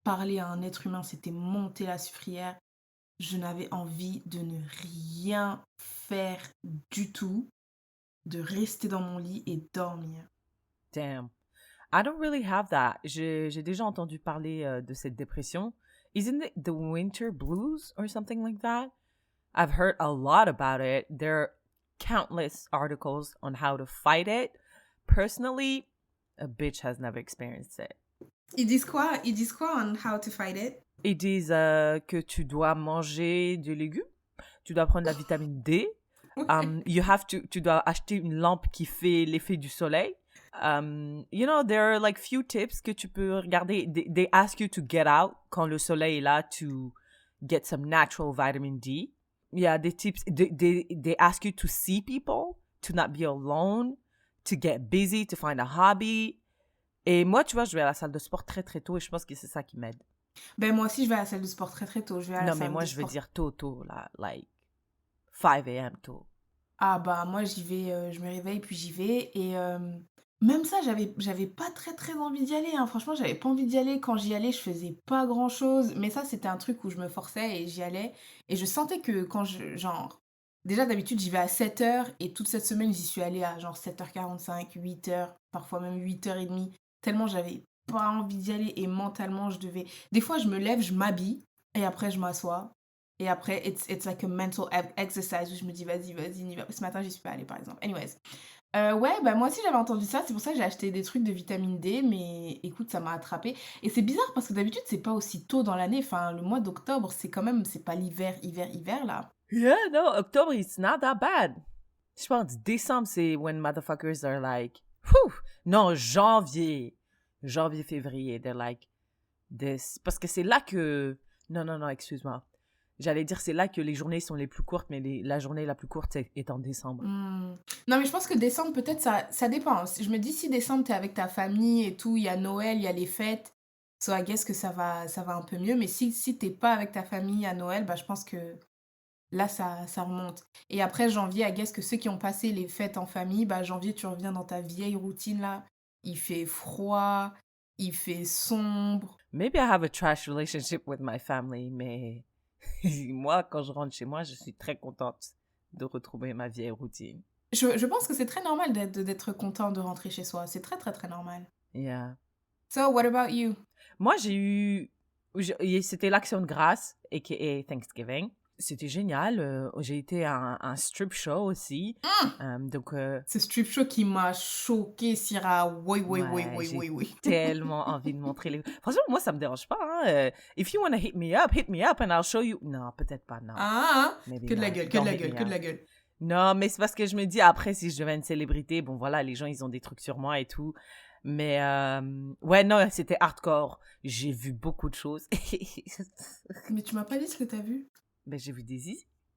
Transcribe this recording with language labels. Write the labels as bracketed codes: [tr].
[fr] Parler à un être humain, c'était monter la Soufrière. Je n'avais envie de ne rien faire du tout, de rester dans mon lit et dormir. [en] Damn. I don't really have that. [fr] J'ai déjà entendu parler de cette dépression. [en] Isn't it the winter blues or something like that? I've heard a lot about it. There are countless articles on how to fight it. Personally, a bitch has never experienced it. [fr] Ils disent quoi [en] on how to fight it? [fr] Ils disent que tu dois manger des légumes, tu dois prendre la vitamine D, tu dois acheter une lampe qui fait l'effet du soleil. [en] There are like few tips [fr] que tu peux regarder. [en] They ask you to get out [fr] quand le soleil est là [en] to get some natural vitamin D. [fr] Il y a des tips. [en] They ask you to see people, to not be alone, to get busy, to find a hobby. [fr] Et moi, tu vois, je vais à la salle de sport très très tôt et je pense que c'est ça qui m'aide. Ben moi aussi, je vais à la salle de sport très très tôt. Non, mais moi, je veux dire tôt, là, [en] like 5 a.m. [fr] tôt. Ah bah moi, j'y vais, je me réveille puis j'y vais. Et même ça, j'avais pas très très envie d'y aller. Hein. Franchement, j'avais pas envie d'y aller. Quand j'y allais, je faisais pas grand chose. Mais ça, c'était un truc où je me forçais et j'y allais. Et je sentais que genre... Déjà, d'habitude, j'y vais à 7h. Et toute cette semaine, j'y suis allée à genre 7h45, 8h, parfois même 8h30. Tellement j'avais pas envie d'y aller. Et mentalement, je devais... Des fois, je me lève, je m'habille. Et après, je m'assois. Et après, [en] it's like a mental exercise [fr] où je me dis, vas-y, n'y va. Ce matin, j'y suis pas allée, par exemple. Anyways. Ouais, bah moi aussi, j'avais entendu ça. C'est pour ça que j'ai acheté des trucs de vitamine D. Mais écoute, ça m'a attrapée. Et c'est bizarre parce que d'habitude, c'est pas aussi tôt dans l'année. Enfin, le mois d'octobre, c'est quand même... C'est pas hiver, là. [en] Yeah, no, October, it's not that bad. [fr] Je pense décembre, c'est [en] when motherfuckers are like, whew. [fr] Non, janvier, février, [en] they're like this. [fr] Parce que c'est là que... Non, excuse-moi. J'allais dire c'est là que les journées sont les plus courtes, mais la journée la plus courte est en décembre. Non, mais je pense que décembre, peut-être, ça dépend. Je me dis, si décembre, t'es avec ta famille et tout, il y a Noël, il y a les fêtes, [en] so I guess [fr] que ça va un peu mieux. Mais si t'es pas avec ta famille à Noël, bah je pense que là, ça remonte. Et après, janvier, [en] I guess [fr] que ceux qui ont passé les fêtes en famille, bah janvier, tu reviens dans ta vieille routine, là. Il fait froid, il fait sombre. [en] Maybe I have a trash relationship with my family, mais... [fr] moi, quand je rentre chez moi, je suis très contente de retrouver ma vieille routine. Je pense que c'est très normal d'être content de rentrer chez soi. C'est très, très, très normal. [en] Yeah. So, what about you? [fr] Moi, c'était l'Action de grâce, a.k.a. Thanksgiving. C'était génial. J'ai été à un strip show aussi. Donc, ce strip show qui m'a choquée, Syrah. Oui. J'ai tellement envie de montrer les... Franchement, moi, ça me dérange pas. Hein. [en] If you want to hit me up and I'll show you... [fr] Non, peut-être pas, non. Que de la gueule. Non, mais c'est parce que je me dis, après, si je deviens une célébrité, bon, voilà, les gens, ils ont des trucs sur moi et tout. Mais, ouais, non, c'était hardcore. J'ai vu beaucoup de choses. Mais tu m'as pas dit ce que t'as vu? Ben, j'ai vu des zizi.